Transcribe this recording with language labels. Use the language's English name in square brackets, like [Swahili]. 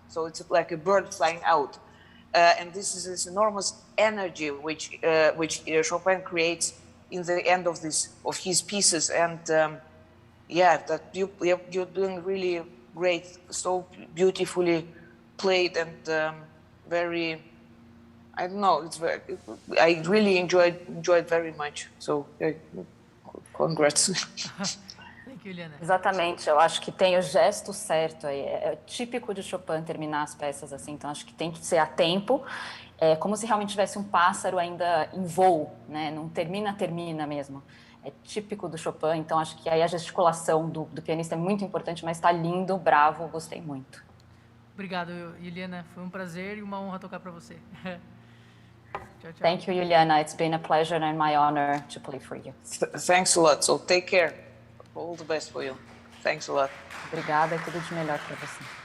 [English] So it's like a bird flying out, and this is this enormous energy which Chopin creates in the end of his pieces. And that you're doing really great, so beautifully played, and very. I don't know. I really enjoyed very much. So, congrats. Thank you, Yulianna. [Portuguese] Exatamente, eu acho que tem o gesto certo aí. É típico de Chopin terminar as peças assim, então acho que tem que ser a tempo. É como se realmente tivesse um pássaro ainda em voo, né? Não termina mesmo. É típico do Chopin, então acho que aí a gesticulação do pianista é muito importante, mas está lindo, bravo, gostei muito. Obrigado, Yulianna. Foi um prazer e uma honra tocar para você. Tchau, tchau. [English] Thank you, Yulianna. It's been a pleasure and my honor to play for you. Thanks a lot. So take care. All the best for you. Thanks a lot. [Portuguese] Obrigada e tudo de melhor para você.